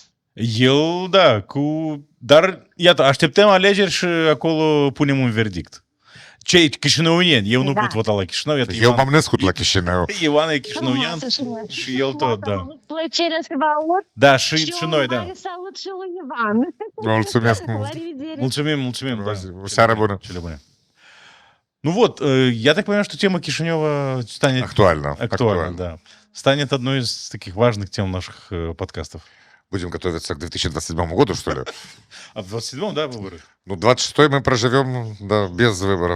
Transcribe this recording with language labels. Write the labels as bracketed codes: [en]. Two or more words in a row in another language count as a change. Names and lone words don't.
[ro] El, da, dar, iată, așteptăm alegeri și acolo punem un verdict. Cei chișinăuieni, eu nu pot vota la Chișinău. Iată, eu m-am născut la Chișinău. Ioan e chișinăuian și el tot, da. Plăcere să vă aud. Da, și noi, da. Salut și lui Ivan. Mulțumesc mult. Mulțumim. O seară bună. Cele bune. [ru] Ну вот, я так понимаю, что тема Кишинева станет... Актуальна, да. Станет одной из таких важных тем наших подкастов. Будем готовиться к 2027 году, что ли? А в 27-м, да, выборы? Ну, 26-й мы проживем, да, без выборов.